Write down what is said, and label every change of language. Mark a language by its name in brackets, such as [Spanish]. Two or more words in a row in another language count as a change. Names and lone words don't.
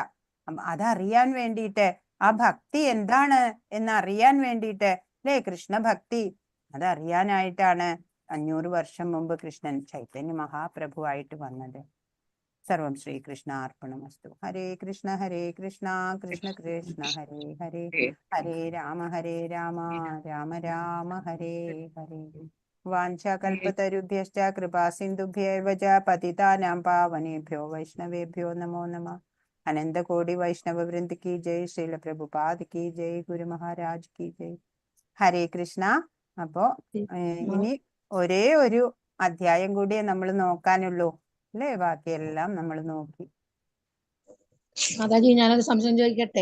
[Malayalam] അതറിയാൻ വേണ്ടിയിട്ട്, ആ ഭക്തി എന്താണ് എന്നറിയാൻ വേണ്ടിയിട്ട് അല്ലേ, കൃഷ്ണഭക്തി അതറിയാനായിട്ടാണ് 500 വർഷം മുമ്പ് കൃഷ്ണൻ ചൈതന്യ മഹാപ്രഭുവായിട്ട് വന്നത്. [Sanskrit] സർവം ശ്രീകൃഷ്ണ അർപ്പണമസ്തു. ഹരേ കൃഷ്ണ കൃഷ്ണ കൃഷ്ണ ഹരേ ഹരേ, ഹരേ രാമ രാമ രാമ ഹരേ ഹരേ. വാഞ്ചാകൽപതരുഭ്യശ്ച കൃപാ സിന്ധുഭ്യേവ ച പതിതാനാം പാവനേഭ്യോ വൈഷ്ണവേഭ്യോ നമോ നമഃ. [Hindi] अनंत कोटि वैष्णव वृंद की जय, श्रील प्रभुपाद की जय, गुरु महाराज की जय. [Sanskrit] ഹരേ കൃഷ്ണ. [Malayalam] അപ്പോ ഇനി ഒരേ ഒരു അധ്യായം കൂടിയേ നമ്മൾ നോക്കാനുള്ളൂ അല്ലേ, ബാക്കിയെല്ലാം നമ്മൾ നോക്കി. മാതാജി, ഞാനൊരു സംശയം ചോദിക്കട്ടെ?